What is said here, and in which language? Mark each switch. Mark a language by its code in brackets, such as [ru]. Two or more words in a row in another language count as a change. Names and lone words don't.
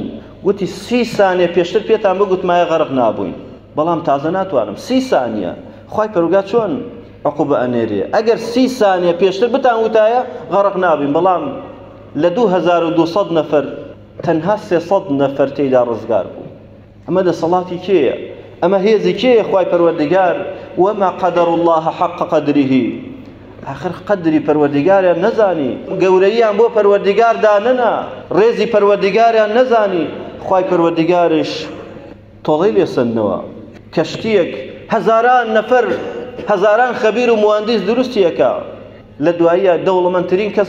[ckb] گوتی 30 سانیە پێشتر پێتان بگوتمایە غەرق نابووین بەڵام تازە ناتوانم 30 سانیە خوای پەروەردگار چۆن عقوبە ئەنێرێ ئەگەر 30 سانیە پێشتر بتان وتایە غەرق نابین بەڵام لە 2200 نەفەر تەنها 300 نەفەر تێیدا ڕزگار بوو ئەمە دەسەڵاتی کێیە ئەمە هێزی کێیە خوای پەروەردگار [ar] وما قدر الله حق قدره [ckb] آخر قدری پەروەردگاریان نەزانی گەورەییان بۆ پەروەردگار دانەنا ڕێزی پەروەردگاریان نەزانی خوای پەروەردگارش تۆڵەی لێسەندنەوە کەشتیەک هەزاران نەفەر هەزاران خەبیر و موهەندیس دروستیەکە لە دواییە دەوڵەمەندترین کەس